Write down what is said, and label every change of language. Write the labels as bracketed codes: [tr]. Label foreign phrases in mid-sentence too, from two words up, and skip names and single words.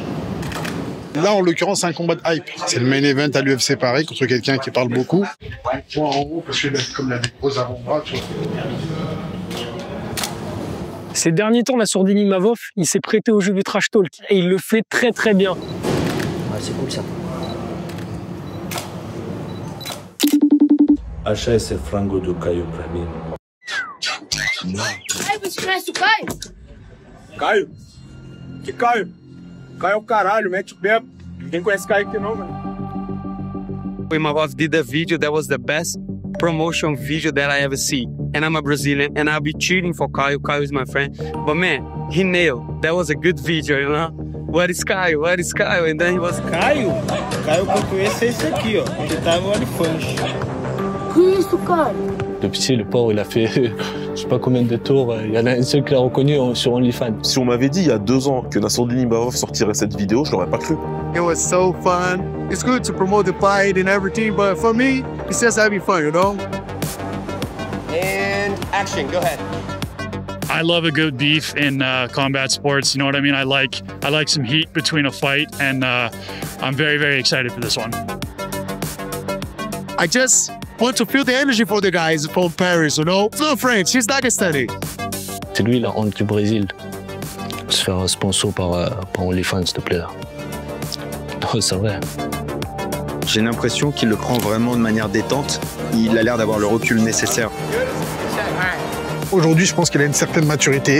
[fr] Là, en l'occurrence, c'est un combat de hype. C'est le [en] main event [fr] à l'UFC pareil, contre quelqu'un qui parle beaucoup. Moi, en gros, parce que comme il a des gros avant-bras, tu vois. Ces derniers temps, Nassourdine Imavov, il s'est prêté au jeu du [en] trash talk [fr] et il le fait très très bien. Ouais, c'est cool ça. Așa este frangul do Caio pra mim. [pt] Ai, você conhece o Caio? Caio? Que Caio? Caio é o caralho, mete o pé. Ninguém conhece Caio aqui não, velho. [en] Imavov did a video that was the best promotion video that I ever see. And I'm a Brazilian, and I'll be cheering for Caio. Caio is my friend. But man, he nailed. That was a good video, you know? Where is Caio? Where is Caio? And then he was... Caio? [pt] Caio que eu conheço é esse aqui, ó. Ele tá no OnlyFans. Que isso, Caio? [fr] Le petit, le pauvre, il a fait je sais pas combien de tours. Il y en a un seul qui l'a reconnu sur OnlyFans. Si on m'avait dit il y a 2 ans que Nassourdine Imavov sortirait cette vidéo, je l'aurais pas cru. [en] It was so fun. It's good to promote the fight and everything, but for me, it's just having fun, you know? And action, go ahead. I love a good beef in combat sports. You know what I mean? I like some heat between a fight, and I'm very, very excited for this one. I just want to feel the energy for the guys from Paris, you know? It's not French, he's Dagestani. [fr] C'est lui la honte du Brésil. Se faire sponsor par OnlyFans, s'il te plaît. Non, c'est vrai. J'ai l'impression qu'il le prend vraiment de manière détente. Il a l'air d'avoir le recul nécessaire. Aujourd'hui, je pense qu'il a une certaine maturité.